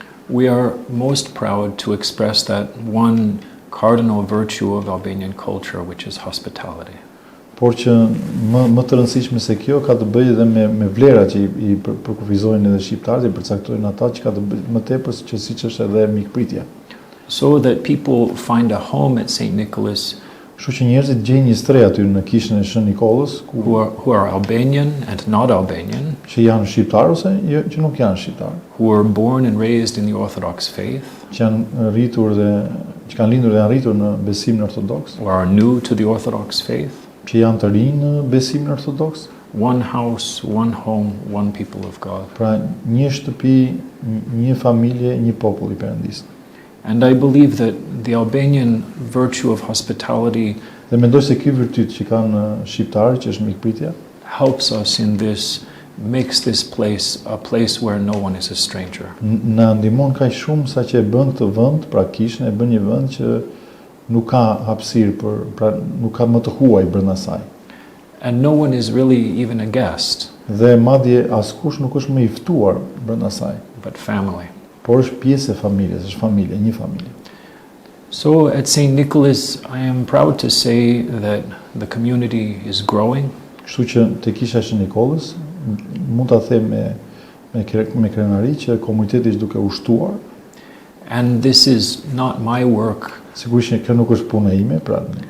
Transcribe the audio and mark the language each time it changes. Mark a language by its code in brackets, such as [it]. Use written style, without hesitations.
[en] we are most proud to express that one cardinal virtue of Albanian culture, which is hospitality. [sq] Por që më të rëndësishme se kjo ka të bëjë edhe me vlerat që i përkufizojnë edhe shqiptarët, i përcaktojnë ata që ka të bëjë më tepër që siç është edhe mikpritja. [en] So that people find a home at St. Nicholas. [sq] Kështu që njerëzit gjejnë një shtrej aty në kishën e Shën Nikollës, [en] who are Albanian and not Albanian, [sq] që janë shqiptar ose që nuk janë shqiptar, [en] who were born and raised in the Orthodox faith, [sq] që kanë rritur dhe që kanë lindur dhe janë rritur në besimin ortodoks, [en] or are new to the Orthodox faith, [sq] që janë të rinj në besimin ortodoks. [en] One house, one home, one people of God. [sq] Pra një shtëpi, një familje, një popull i Perëndisë. [en] And I believe that the Albanian virtue of hospitality [sq] dhe mendoj se ky virtyt që kanë shqiptarët, që është mikpritja, [en] helps us in this, makes this place a place where no one is a stranger. [sq] Na ndihmon kaq shumë sa që e bën këtë vend, pra kishën e bën një vend që nuk ka hapësirë pra nuk ka më të huaj brenda saj. [en] And no one is really even a guest. [sq] Dhe madje askush nuk është më i ftuar brenda saj. [en] But family. [sq] Por është pjesë e familjes, është familje, një familje. [en] So at St. Nicholas, I am proud to say that the community is growing. [sq] Kështu që te kisha e Shën Nikollës mund ta them me krenari që komuniteti është duke u shtuar. [en] And this is not my work. [sq] Sigurisht që kjo nuk është puna ime, pra